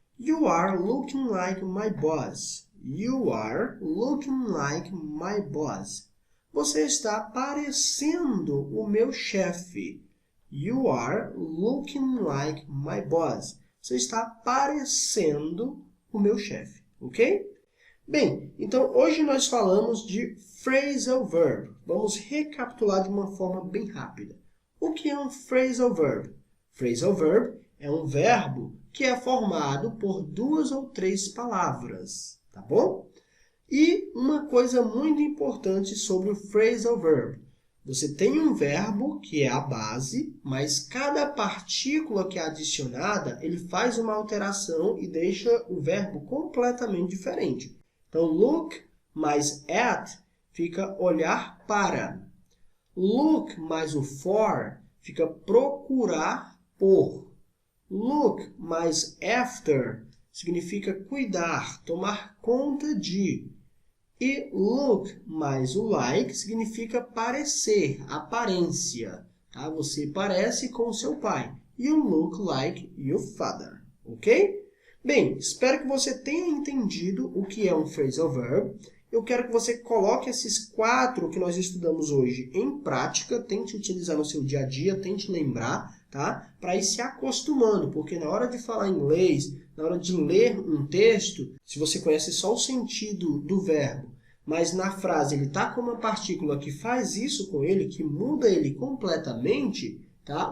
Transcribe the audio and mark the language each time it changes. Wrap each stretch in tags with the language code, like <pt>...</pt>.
<en>You are looking like my boss. You are looking like my boss.</en> <pt>Você está parecendo o meu chefe.</pt> <en>You are looking like my boss.</en> <pt>Você está parecendo o meu chefe, ok? Bem, então hoje nós falamos de phrasal verb. Vamos recapitular de uma forma bem rápida. O que é um phrasal verb? Phrasal verb é um verbo que é formado por 2 ou 3 palavras, tá bom? E uma coisa muito importante sobre o phrasal verb. Você tem um verbo que é a base, mas cada partícula que é adicionada, ele faz uma alteração e deixa o verbo completamente diferente. Então, look mais at fica olhar para. Look mais o for fica procurar por. Look mais after significa cuidar, tomar conta de. E look mais o like significa parecer, aparência. Tá? Você parece com o seu pai.</pt> <en>You look like your father. Ok?</en> <pt>Bem, espero que você tenha entendido o que é um phrasal verb. Eu quero que você coloque esses 4 que nós estudamos hoje em prática. Tente utilizar no seu dia a dia, tente lembrar, tá? Para ir se acostumando, porque na hora de falar inglês, na hora de ler um texto, se você conhece só o sentido do verbo, mas na frase ele está com uma partícula que faz isso com ele, que muda ele completamente, tá?</pt>